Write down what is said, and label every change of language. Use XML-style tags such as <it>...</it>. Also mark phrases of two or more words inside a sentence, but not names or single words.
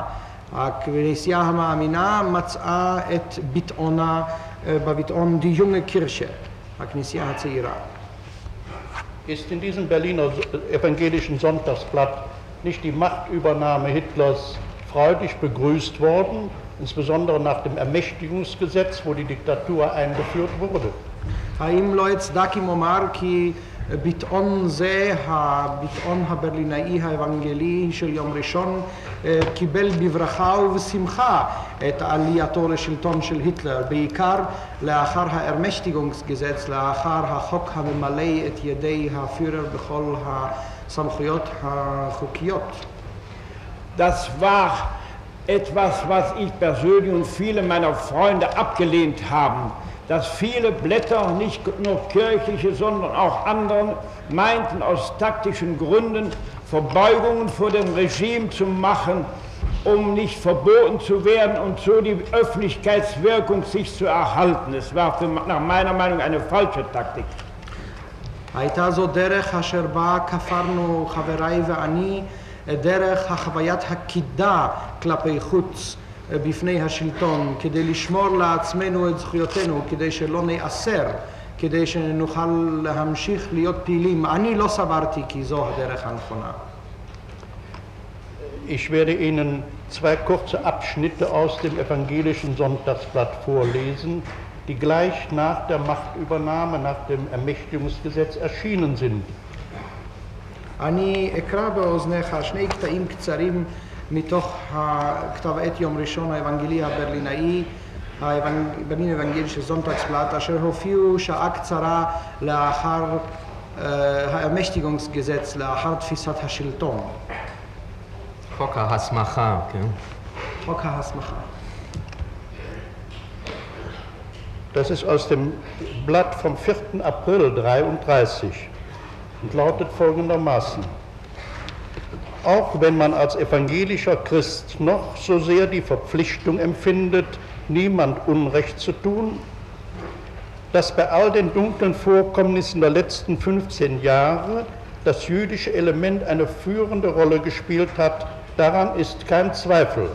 <he>הכנסייה המאמינה מצאה את ביטאונה בביטאון Die junge Kirche, הכנסייה הצעירה.</he> <de>Ist in diesem Berliner evangelischen Sonntagsblatt nicht die Machtübernahme Hitlers freudig begrüßt worden, insbesondere nach dem Ermächtigungsgesetz, wo die Diktatur eingeführt wurde?</de> <he>האם לא יצדק אם אומר כי ביטאון זה, הביטאון הברלינאי האבנגלי של יום ראשון, קיבל בברכה ובשמחה את עלייתו לשלטון של היטלר, בעיקר לאחר הארמשטיגונגסגזץ, לאחר החוק הממלא את ידי הפירר בכל הסמכויות החוקיות.</he> <de>Das war etwas, was ich persönlich und viele meiner Freunde abgelehnt haben. Dass viele Blätter, nicht nur kirchliche, sondern auch anderen, meinten aus taktischen Gründen Verbeugungen vor dem Regime zu machen, um nicht verboten zu werden und so die Öffentlichkeitswirkung sich zu erhalten. Es war nach meiner Meinung eine falsche Taktik.</de> <he>הייתה זו דרך אשר בה כפרנו חבריי ואני, דרך החוויית הקידה כלפי חוץ בפני השלטון, כדי לשמור לעצמנו את זכויותינו, כדי שלא נאסר, כדי שנוכל להמשיך להיות פעילים. אני לא סברתי כי זו הדרך הנכונה.</he> <de>Ich werde Ihnen zwei kurze Abschnitte aus dem evangelischen Sonntagsblatt vorlesen, die gleich nach der Machtübernahme, nach dem Ermächtigungsgesetz erschienen sind.</de> <he>אני אקרא באוזניך שני קטעים קצרים מתוך הכתב עת יום ראשון האבנגלי הברלינאי, ברלין אבנגלי של זונטגסבלאט, אשר הופיעו שעה קצרה לאחר הארמשטיגונגסגזץ, לאחר תפיסת השלטון. חוק ההסמכה, כן? חוק ההסמכה.</he> <de>Das ist aus dem Blatt vom 4. April 1933 und lautet folgendermaßen: Auch wenn man als evangelischer Christ noch so sehr die Verpflichtung empfindet, niemand Unrecht zu tun, dass bei all den dunklen Vorkommnissen der letzten 15 Jahre das jüdische Element eine führende Rolle gespielt hat, daran ist kein Zweifel.</de>